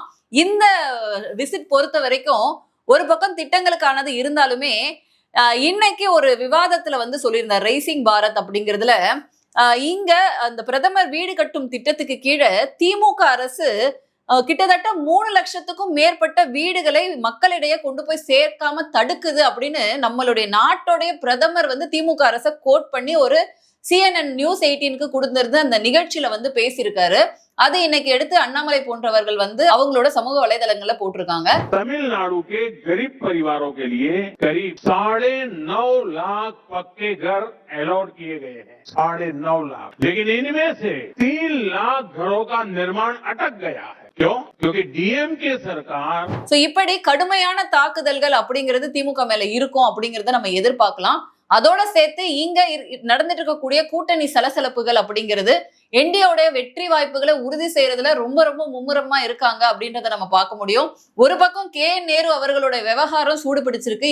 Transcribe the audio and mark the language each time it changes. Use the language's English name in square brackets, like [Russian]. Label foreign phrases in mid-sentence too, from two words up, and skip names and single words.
[Tamil] இந்த விசிட் பொறுத்த வரைக்கும் ஒரு பக்கம் திட்டங்களுக்கானது இருந்தாலுமே இன்னைக்கு ஒரு விவாதத்துல வந்து சொல்லியிருந்தார் ரைசிங் பாரத் அப்படிங்கிறதுல, இங்க அந்த பிரதமர் வீடு கட்டும் திட்டத்துக்கு கீழே திமுக அரசு கிட்டத்தட்ட 3 லட்சத்துக்கும் மேற்பட்ட வீடுகளை மக்களிடையே கொண்டு போய் சேர்க்காம தடுக்குது அப்படின்னு நம்மளுடைய நாட்டோடைய பிரதமர் வந்து திமுக அரசை கோட் பண்ணி ஒரு CNN நியூஸ் 18க்கு கொடுத்திருந்த அந்த நிகழ்ச்சியில வந்து பேசியிருக்காரு. அது இன்னைக்கு எடுத்து அண்ணாமலை போன்றவர்கள் வந்து அவங்களோட சமூக வலைதளங்கள்ல போட்டிருக்காங்க. [Hindi] तमिलनाडु के गरीब परिवारों के लिए करीब 9.5 लाख पक्के घर अलॉट किए गए हैं। 9.5 लाख, लेकिन इनमें से 3 लाख घरों का निर्माण अटक गया है। क्यों? क्योंकि डीएमके सरकार [Tamil] இப்படி கடுமையான தாக்குதல்கள் அப்படிங்கிறது திமுக மேல இருக்கும் அப்படிங்கறத நம்ம எதிர்பார்க்கலாம். அதோட சேர்த்து இங்க நடந்துட்டு இருக்கக்கூடிய கூட்டணி சலசலப்புகள் அப்படிங்கிறது என்டிஏவுடைய வெற்றி வாய்ப்புகளை உறுதி செய்யறதுல ரொம்ப ரொம்ப மும்முரமா இருக்காங்க அப்படின்றத நம்ம பார்க்க முடியும். ஒரு பக்கம் நேரு அவர்களோட விவகாரம் சூடு பிடிச்சிருக்கு.